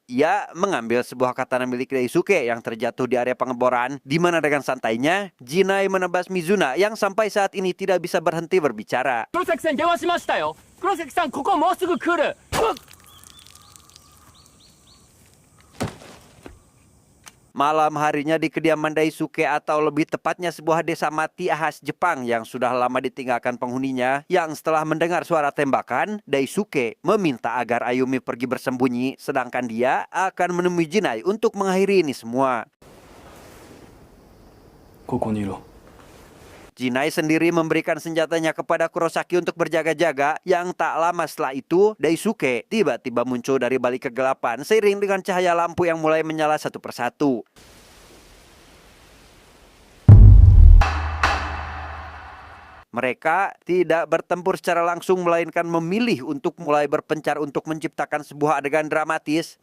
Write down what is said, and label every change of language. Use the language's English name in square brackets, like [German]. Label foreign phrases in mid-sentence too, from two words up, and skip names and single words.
[Indonesian] Ia mengambil sebuah katana milik Daisuke yang terjatuh di area pengeboran, di mana dengan santainya Jinai menebas Mizuna yang sampai saat ini tidak bisa berhenti berbicara. [Japanese] Kurosaki-san, 電話しましたよ。Kurosaki-san, ここもうすぐ来る。 [Indonesian] Malam harinya di kediaman Daisuke atau lebih tepatnya sebuah desa mati khas Jepang yang sudah lama ditinggalkan penghuninya, yang setelah mendengar suara tembakan, Daisuke meminta agar Ayumi pergi bersembunyi sedangkan dia akan menemui Jinai untuk mengakhiri ini semua. [Japanese] ここにいろ。 [Indonesian] Jinai sendiri memberikan senjatanya kepada Kurosaki untuk berjaga-jaga. Yang tak lama setelah itu, Daisuke tiba-tiba muncul dari balik kegelapan seiring dengan cahaya lampu yang mulai menyala satu persatu. Mereka tidak bertempur secara langsung melainkan memilih untuk mulai berpencar untuk menciptakan sebuah adegan dramatis.